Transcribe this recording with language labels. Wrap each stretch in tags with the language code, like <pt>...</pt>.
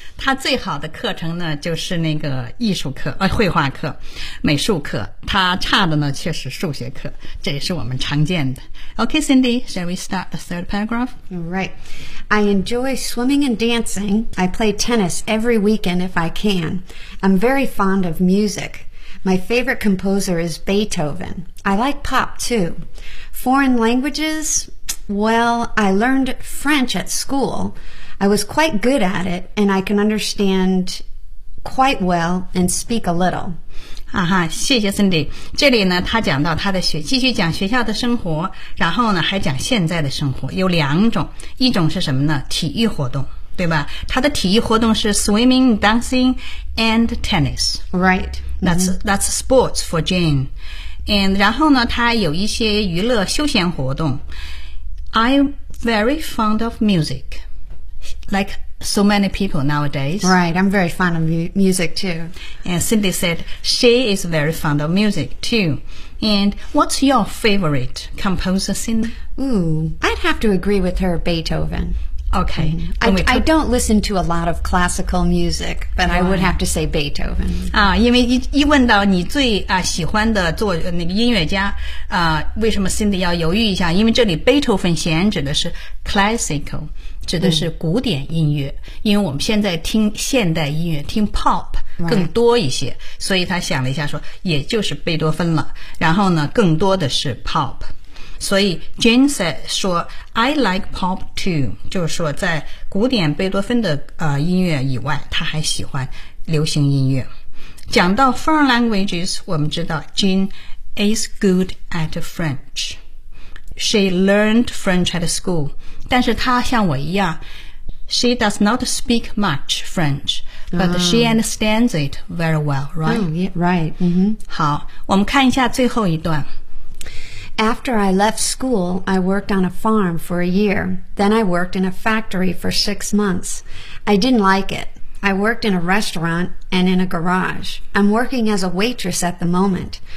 <zh>他最好的课程呢，就是那个艺术课，绘画课、美术课。他差的呢，却是数学课。这也是我们常见的。</zh> <en>Okay, Cindy, shall we start the third paragraph? Right. I enjoy swimming and dancing. I play tennis every weekend if I can. I'm very fond of music. My favorite composer is Beethoven. I like pop, too. Foreign languages? Well, I learned French at school. I was quite good at it, and I can understand quite well and speak a little.</en> <zh>啊哈，谢谢 Cindy。这里呢，他讲到他的学，继续讲学校的生活，然后呢，还讲现在的生活。有两种，一种是什么呢？体育活动。对吧？他的体育活动是</zh> <en>swimming, dancing, and tennis. Right. That's sports for Jane. And</en> <zh>然后呢，他有一些娱乐休闲活动。</zh> <en>I'm very fond of music, like so many people nowadays. Right. I'm very fond of music too. And Cindy said she is very fond of music too. And what's your favorite composer, Cindy? Ooh, I'd have to agree with her, Beethoven. Okay. I don't listen to a lot of classical music, but I would have to say Beethoven.</en> <zh>啊，因为一问到你最啊喜欢的作那个音乐家，啊，为什么 Cindy 要犹豫一下？因为这里贝多芬弦指的是 classical， 指的是古典音乐。因为我们现在听现代音乐，听 pop 更多一些，所以他想了一下说，也就是贝多芬了。然后呢，更多的是 pop。所以</zh> <en>Jane said,</en> <zh>说</zh> <en>I like pop too,</en> <zh>就是说在古典贝多芬的音乐以外，他还喜欢流行音乐。讲到</zh> <en>foreign languages,</en> <zh>我们知道</zh> <en>Jane is good at French. She learned French at school.</en> <zh>但是她像我一样，</zh> <en>she does not speak much French, but she understands it very well, right? Oh, yeah, right.、Mm-hmm.</en> <zh>好，我们看一下最后一段。</zh> <en>After I left school, I worked on a farm for a year. Then I worked in a factory for 6 months. I didn't like it. I worked in a restaurant and in a garage. I'm working as a waitress at the moment.</en>